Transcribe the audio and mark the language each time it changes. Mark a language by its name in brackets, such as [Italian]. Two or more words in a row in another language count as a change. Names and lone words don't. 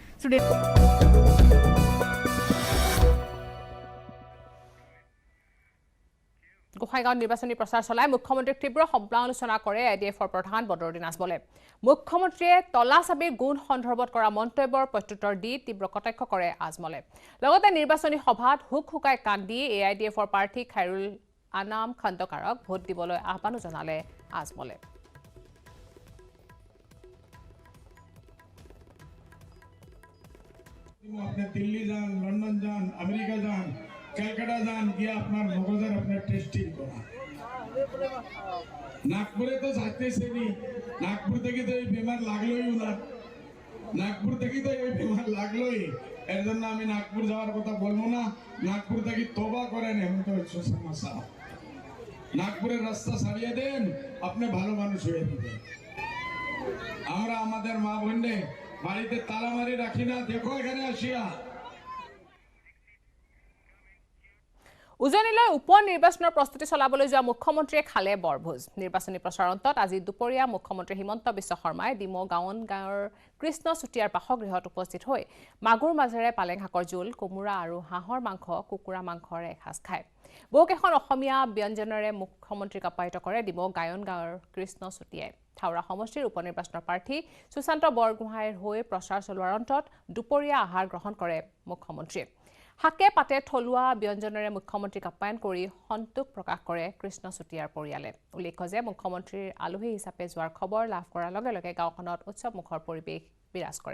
[Assamese] গোসাইগাঁৱত নিৰ্বাচনী প্ৰচাৰ চলাই মুখ্যমন্ত্ৰীক তীব্ৰ সমালোচনা কৰে IDFৰ প্ৰধান বদৰুদ্দিন আজমলে মুখ্যমন্ত্ৰীয়ে তলা চাবিৰ গুণ সন্দৰ্ভত কৰা মন্তব্যৰ প্ৰত্যুত্তৰ দি তীব্ৰ কটাক্ষ কৰে আজমলে লগতে নিৰ্বাচনী সভাত হুক হুকাই কান্দি AIDFৰ প্ৰাৰ্থী খাইৰুল আনাম খন্দকাৰক ভোট দিবলৈ আহ্বানো জনালে আজমলে [Bangla] আপনি দিল্লি যান লন্ডন যান আমেরিকা যান ক্যালকাটা যান গিয়ে আপনার মগজের আপনার টেস্টিং করা নাগপুরে তো যাইতেছেনি নাগপুর থেকে তো এই বেমার লাগলোই ওনার নাগপুর থেকে তো এই বেমার লাগলোই এর জন্য আমি নাগপুর যাওয়ার কথা বলবো না নাগপুর থেকে তোবা করেন হেমন্ত বিশ্ব শর্মা সাহেব নাগপুরের রাস্তা সারিয়ে দেন আপনি ভালো মানুষ হয়ে দিবেন আমরা আমাদের মা বোনদের বাড়িতে তালা মারি রাখি না দেখো এখানে আসিয়া [Assamese] উজনিলৈ উপ নিৰ্বাচনৰ প্ৰস্তুতি চলাবলৈ যোৱা মুখ্যমন্ত্ৰীয়ে খালে বৰভোজ নিৰ্বাচনী প্ৰচাৰ অন্তত আজি দুপৰীয়া মুখ্যমন্ত্ৰী হিমন্ত বিশ্ব শৰ্মাই ডিমৌ গাঁৱৰ কৃষ্ণ চুতীয়াৰ বাসগৃহত উপস্থিত হৈ মাগুৰ মাজেৰে পালেং শাকৰ জোল কোমোৰা আৰু হাঁহৰ মাংস কুকুৰা মাংসৰ এসাঁজ খায় বহুকেইখন অসমীয়া ব্যঞ্জনেৰে মুখ্যমন্ত্ৰীক আপ্যায়িত কৰে ডিমৌ গাঁৱৰ কৃষ্ণ চুতীয়াই থাওৰা সমষ্টিৰ উপ নিৰ্বাচনৰ প্ৰাৰ্থী সুশান্ত বৰগোহাঁইৰ হৈ প্ৰচাৰ চলোৱাৰ অন্তত দুপৰীয়া আহাৰ গ্ৰহণ কৰে মুখ্যমন্ত্ৰীয়ে হাকে পাতে থলুৱা ব্যঞ্জনেৰে মুখ্যমন্ত্ৰীক আপ্যায়ন কৰি সন্তোষ প্ৰকাশ কৰে কৃষ্ণ চুতীয়াৰ পৰিয়ালে উল্লেখ্য যে মুখ্যমন্ত্ৰীৰ আলহী হিচাপে যোৱাৰ খবৰ লাভ কৰাৰ লগে লগে গাঁওখনত উৎসৱমুখৰ পৰিৱেশ বিৰাজ কৰে